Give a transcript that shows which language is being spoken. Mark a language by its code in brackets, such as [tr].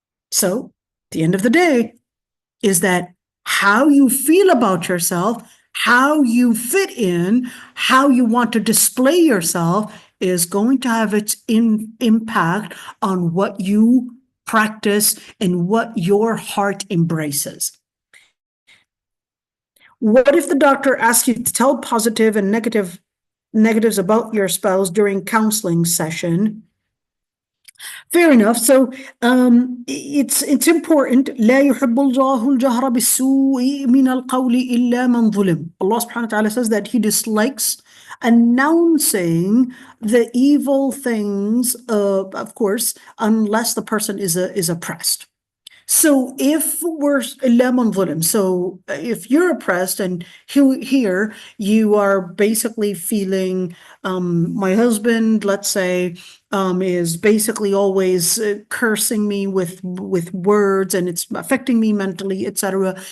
[en] So, at the end of the day, is that how you feel about yourself, how you fit in, how you want to display yourself is going to have its impact on what you practice and what your heart embraces. What if the doctor asks you to tell positive and negatives about your spouse during counseling session? Fair enough. So it's important. [ar] لا يحب الله الجهر بالسوء من القول إلا من ظلم. [en] Allah subhanahu wa ta'ala says that he dislikes announcing the evil things, of course, unless the person is oppressed. So if you're oppressed and here you are basically feeling, my husband, let's say, is basically always cursing me with words and it's affecting me mentally, etc.